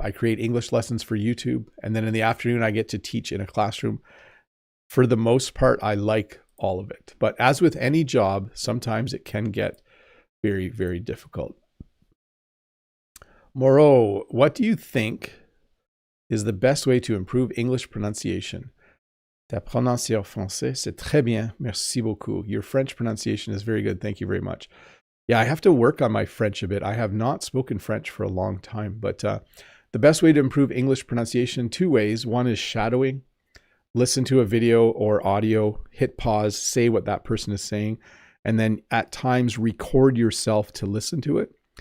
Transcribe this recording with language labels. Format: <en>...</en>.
<en>I create English lessons for YouTube. And then in the afternoon, I get to teach in a classroom. For the most part, I like all of it. But as with any job, sometimes it can get very, very difficult. Moreau, what do you think is the best way to improve English pronunciation?</en> <fr>Ta prononciation français, c'est très bien. Merci beaucoup.</fr> <en>Your French pronunciation is very good. Thank you very much. Yeah, I have to work on my French a bit. I have not spoken French for a long time, but the best way to improve English pronunciation, two ways. One is shadowing. Listen to a video or audio, hit pause, say what that person is saying, and then at times record yourself to listen to it.</en>